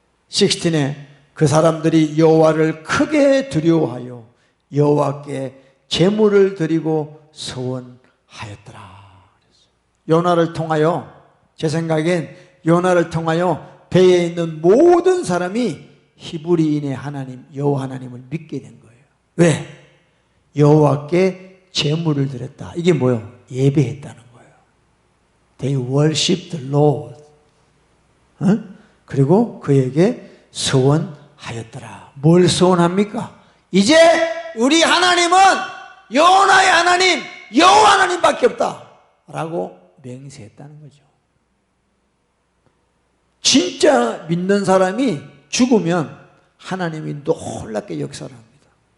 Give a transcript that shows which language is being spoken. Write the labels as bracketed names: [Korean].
[Korean] 16에 그 사람들이 여호와를 크게 두려워하여 여호와께 제물을 드리고 서원하였더라. 요나를 통하여, 제 생각엔 요나를 통하여 배에 있는 모든 사람이 히브리인의 하나님 여호와 하나님을 믿게 된 거예요. 왜? 여호와께 제물을 드렸다. 이게 뭐예요? 예배했다는 거예요. [English] They worshiped the Lord. [Korean] 그리고 그에게 서원하였더라. 뭘 서원합니까? 이제 우리 하나님은 요나의 하나님 여호와 하나님밖에 없다 라고 맹세했다는 거죠. 진짜 믿는 사람이 죽으면 하나님이 놀랍게 역사를 합니다.